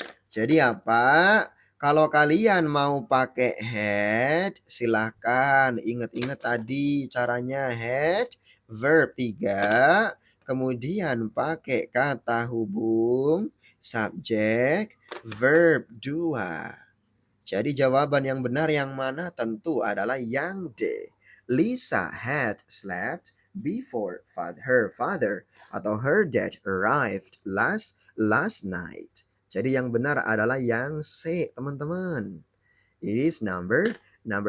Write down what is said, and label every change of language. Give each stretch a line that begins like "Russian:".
Indonesian: Jadi apa? Kalau kalian mau pakai had, silahkan. Ingat-ingat tadi caranya had, verb 3. Kemudian pakai kata hubung, subjek, verb 2. Jadi jawaban yang benar yang mana? Tentu adalah yang D.
English: Lisa had slept before her father
Indonesian: atau
English: her dad arrived last night.
Indonesian: Jadi yang benar adalah yang C, teman-teman.
English: It is number 7.